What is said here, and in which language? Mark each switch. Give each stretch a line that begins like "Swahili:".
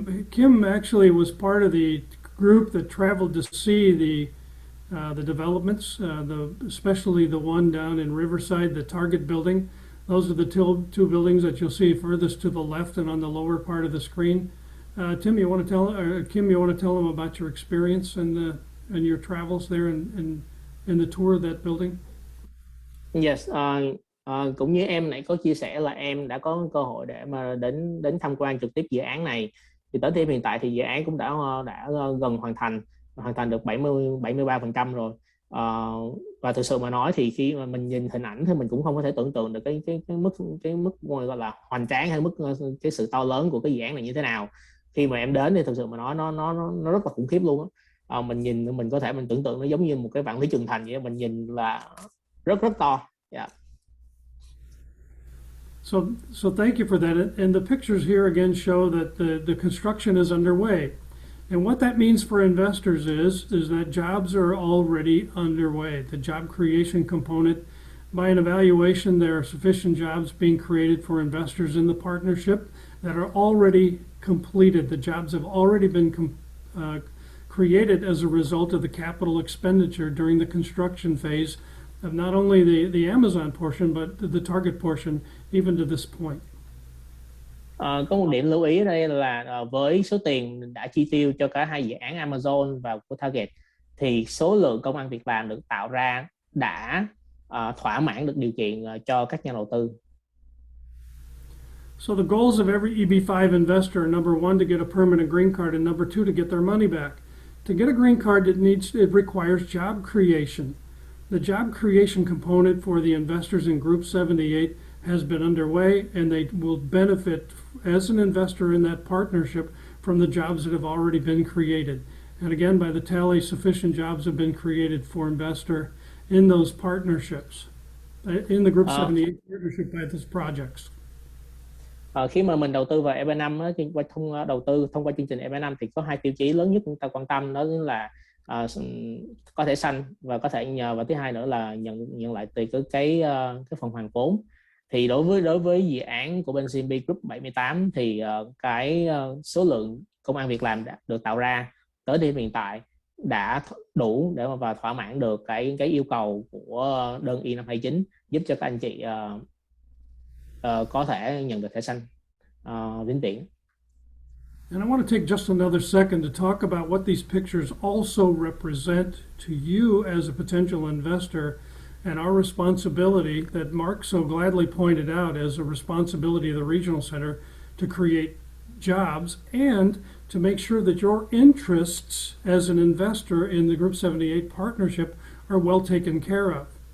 English: Kim actually was part of the group that traveled to see the developments, especially the one down in Riverside, the Target building. Those are the two buildings that you'll see furthest to the left and on the lower part of the screen. Kim, you want to tell them about your experience and your travels there and the tour of that building? Yes.
Vietnamese: Cũng như em nãy có chia sẻ là em đã có cơ hội để mà đến tham quan trực tiếp dự án này. Thì tới thời hiện tại thì dự án cũng đã gần hoàn thành được 73% rồi. Và thực sự mà nói thì khi mà mình nhìn hình ảnh thì mình cũng không có thể tưởng tượng được cái mức gọi là hoành tráng hay cái sự to lớn của cái dự án này như thế nào. Khi mà em đến thì thực sự mà nói nó rất là khủng khiếp luôn á. Mình nhìn mình có thể tưởng tượng nó giống như một cái vạn lý trường thành vậy, mình nhìn là rất to.
English: Yeah. So thank you for that. And the pictures here again show that the construction is underway. And what that means for investors is that jobs are already underway. The job creation component, by an evaluation, there are sufficient jobs being created for investors in the partnership that are already completed. The jobs have already been created as a result of the capital expenditure during the construction phase of not only the Amazon portion, but the Target portion, even to this point.
Vietnamese: Có một điểm lưu ý ở đây là với số tiền đã chi tiêu cho cả hai dự án Amazon và của Target thì số lượng công ăn việc làm được tạo ra đã thỏa mãn được điều kiện cho các nhà đầu tư.
English: So the goals of every EB-5 investor are number one, to get a permanent green card, and number two, to get their money back. To get a green card, it requires job creation. The job creation component for the investors in Group 78 has been underway, and they will benefit as an investor in that partnership from the jobs that have already been created. And again, by the tally, sufficient jobs have been created for investor in those partnerships, in the Group 78 partnership by these projects.
Vietnamese: Khi mà mình đầu tư vào EB-5 thông qua chương trình EB-5 thì có hai tiêu chí lớn nhất chúng ta quan tâm, đó là có thẻ xanh và có thể nhờ, và thứ hai nữa là nhận lại từ cái phần hoàn vốn. Thì đối với dự án của bên CMB Group 78 thì cái số lượng công ăn việc làm đã được tạo ra tới điểm hiện tại đã đủ để mà thỏa mãn được cái yêu cầu của đơn I-529, giúp cho các anh chị có thể nhận được thẻ xanh vĩnh viễn.
English: And I want to take just another second to talk about what these pictures also represent to you as a potential investor, and our responsibility that Mark so gladly pointed out as a responsibility of the Regional Center to create jobs and to make sure that your interests as an investor in the Group 78 partnership are well taken care of.